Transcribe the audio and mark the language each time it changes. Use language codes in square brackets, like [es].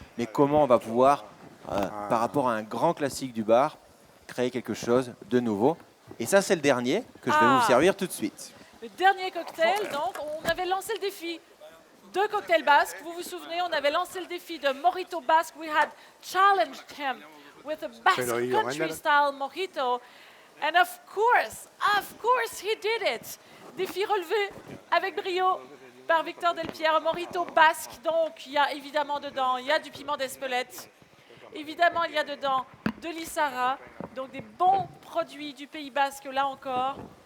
[fr] Mais comment on va pouvoir, par rapport à un grand classique du bar, créer quelque chose de nouveau? Et ça, c'est le dernier que je vais vous servir tout de suite. Le dernier cocktail, donc, on avait lancé le défi. 2 cocktails basques. Vous vous souvenez, on avait lancé le défi de Mojito Basque. [en] We had challenged him with a Basque country-style mojito. And of course, he did it. [fr] Défi relevé avec brio par Victor Delpierre. Mojito basque, donc il y a évidemment dedans, il y a du piment d'Espelette. Évidemment, il y a dedans de l'Issara, donc des bons produits du Pays Basque, là encore.